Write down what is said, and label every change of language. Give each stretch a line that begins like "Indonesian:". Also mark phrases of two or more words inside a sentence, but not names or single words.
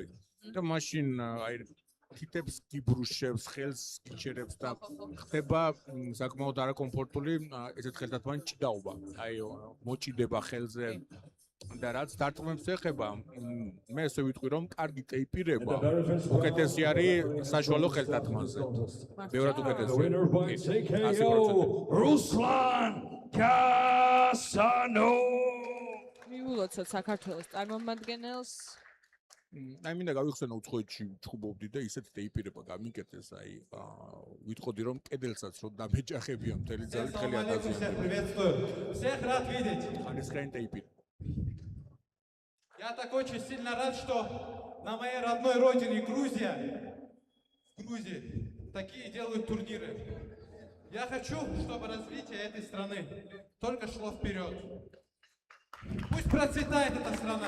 Georgian: და მაშინ აი თითებს გიბრუშებს, ხელს გიჩერებს და ხდება საკმაოდ არაკომფორტული ესეთ ხელთათმანი ჭიდაობა. აი მოჭიდება ხელზე და რაც დარტყმებს ეხება, მე ესე ვიტყვი, რომ კარგი ტეიპირება უკეთესი არის საშუალო ხელთათმანზე. ბევრად უკეთესია.
English: Winner by TKO, Ruslan Gasanov.
Georgian: მივულოცოთ საქართველოს წარმომადგენელს. აი მინდა გავიხსენო უცხოეთში ჩხუბობდი და ისეთ ტეიპირება გამიკეთეს, აი ვიტყოდი რომ კედელსაც რომ დამეჯახებია მთელი ძალით ხელი ატაცია.
Russian: Приветствую. Всех рад видеть.
Georgian: ხარისხიანი ტეიპირება.
Russian: Я так очень сильно рад, что на моей родной родине Грузия, в Грузии, такие делают турниры. Я хочу, чтобы развитие этой страны только шло вперед. Пусть процветает эта страна.